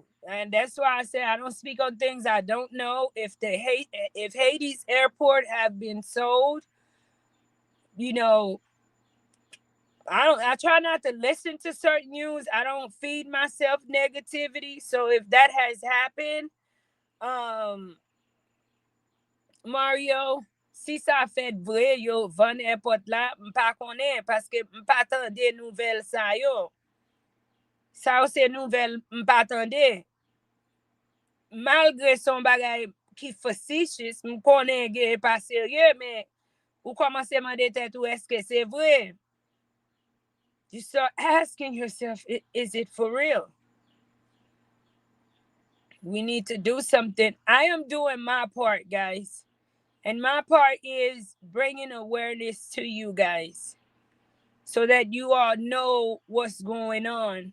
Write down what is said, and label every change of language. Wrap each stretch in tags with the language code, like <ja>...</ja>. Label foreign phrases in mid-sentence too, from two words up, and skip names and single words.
<en>And that's why I say I don't speak on things I don't know. If Haiti's airport have been sold, you know, I try not to listen to certain news. I don't feed myself negativity. So if that has happened,</en> <ht>Mario, si sa fet vre yo van airport la, mpa konen, paske mpa tande nouvel sa yo. Sa yo se nouvel mpa tande. Malgre son bagay ki facetious, mkonen ge pa serye, men ou komanse mande tet ou eske se vre.</ht> <en>You start asking yourself, is it for real? We need to do something. I am doing my part, guys. And my part is bringing awareness to you guys so that you all know what's going on.</en>